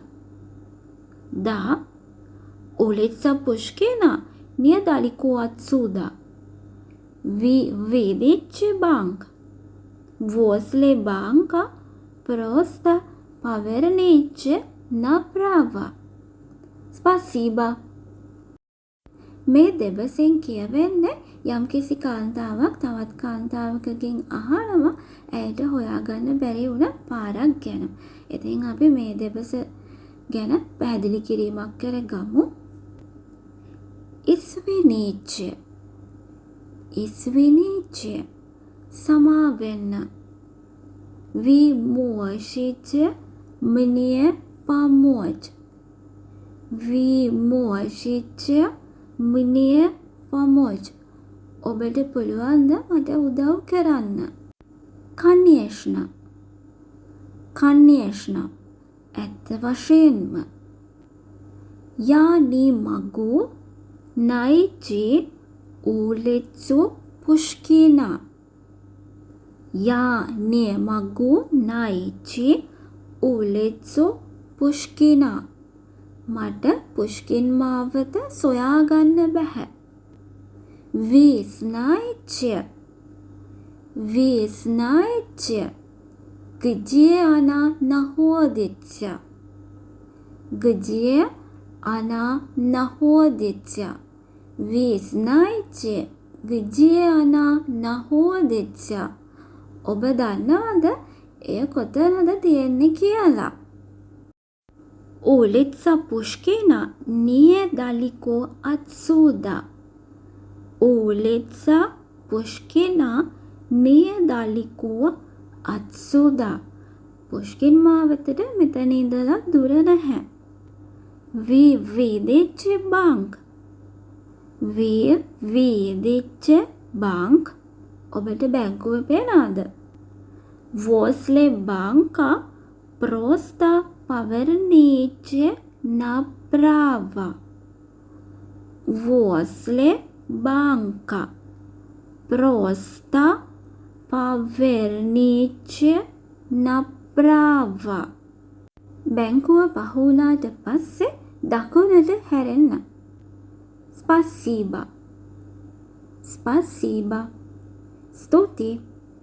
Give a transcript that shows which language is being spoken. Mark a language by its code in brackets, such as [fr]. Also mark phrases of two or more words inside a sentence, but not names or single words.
[ru] Да, улица Пушкина недалеко отсюда. Вы видите банк? Возле банка просто поверните направо. Спасибо. [si] මේ දෙබසෙන් කියවෙන්නේ යම්කිසි කාන්තාවක් තවත් කාන්තාවකගෙන් අහනවා ඇයට හොයාගන්න බැරි වුණ පාරක් ගැන. ඉතින් අපි මේ දෙබස ගැන පැහැදිලි කිරීමක් කරගමු. [ru] Извините. Извините. සමාවෙන්න. Вы можете мне помочь? Вы можете мне помочь? [si] ඔබට පුළුවන්ද මට උදව් කරන්න? [ru] Конечно. Конечно. [si] ඇත්ත වශයෙන්ම. [ru] Я не могу найти улицу Пушкина. Я не могу найти улицу Пушкина. [si] මට පුෂ්කින් මාවත සොයාගන්න බැහැ. [ru] Вы знаете, где она находится? Где она находится? Вы знаете, где она находится? [si] ඔබ දන්නවද එය කොතනද තියෙන්නේ කියලා? [ru] Улица Пушкина недалеко отсюда. Улица Пушкина недалеко отсюда. [si] Пушкин මාවතට මෙතන ඉඳලා දුර නැහැ. [ru] Вы видите банк? Вы видите банк? [si] ඔබට බැංකුව පේනවද? [ru] Возле банка просто поверните направо. Возле банка просто поверните направо. [si] බැංකුව පහුණාට පස්සේ දකුණට හැරෙන්න. [ru] Спасибо. Спасибо. [si] ස්තුතියි.